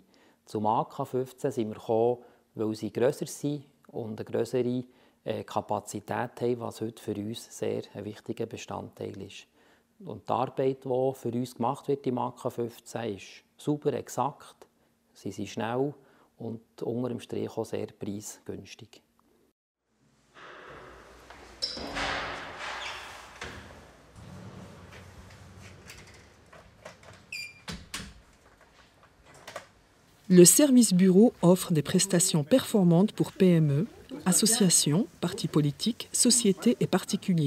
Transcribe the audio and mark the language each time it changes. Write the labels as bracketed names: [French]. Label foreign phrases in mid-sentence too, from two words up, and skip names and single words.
[German] Zum AK15 sind wir gekommen, weil sie grösser sind und eine grössere Kapazität haben, was heute für uns sehr ein wichtiger Bestandteil ist. Und die Arbeit, die für uns gemacht wird im AK 15, ist sauber, exakt, sie sind schnell und unter dem Strich auch sehr preisgünstig. [French] Le service bureau offre des prestations performantes pour PME, associations, partis politiques, sociétés et particuliers.